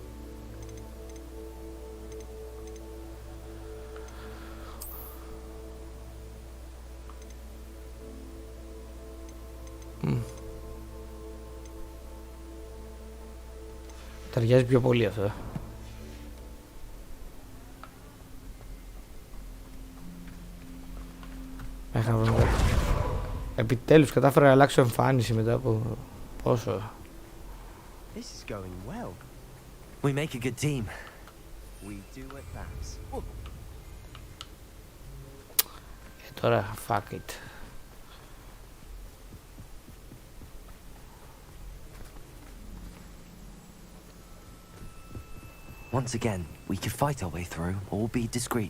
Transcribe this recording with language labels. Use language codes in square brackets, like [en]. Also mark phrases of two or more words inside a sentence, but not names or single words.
[el] Ταιριάζει πιο πολύ αυτό. Επιτέλους κατάφερα να αλλάξω εμφάνιση μετά από πόσο. [en] This is going well. We make a good team. We do at that. [el] Τώρα, [en] fuck it. Once again, we could fight our way through or be discreet.